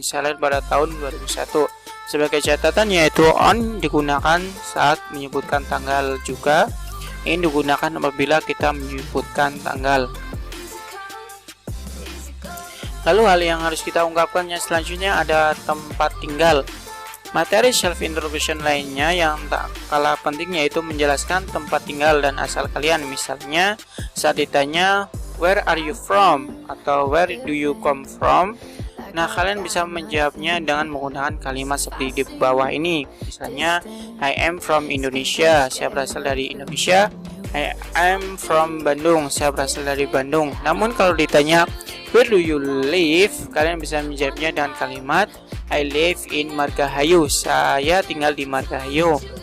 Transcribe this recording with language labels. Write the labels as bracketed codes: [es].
[id] Saya lahir pada tahun 2001. Sebagai catatan yaitu "on" digunakan saat menyebutkan tanggal, juga "in" digunakan apabila kita menyebutkan tanggal. Lalu hal yang harus kita ungkapkan yang selanjutnya ada tempat tinggal. Materi self introduction lainnya yang tak kalah penting yaitu menjelaskan tempat tinggal dan asal kalian. Misalnya saat ditanya [en] where are you from atau where do you come from. [id] Nah, kalian bisa menjawabnya dengan menggunakan kalimat seperti di bawah ini. Misalnya, [en] I am from Indonesia, [id] saya berasal dari Indonesia. [en] I am from Bandung, [id] saya berasal dari Bandung. Namun kalau ditanya, [en] where do you live? [id] Kalian bisa menjawabnya dengan kalimat, [en] I live in Margahayu, [id] saya tinggal di Margahayu.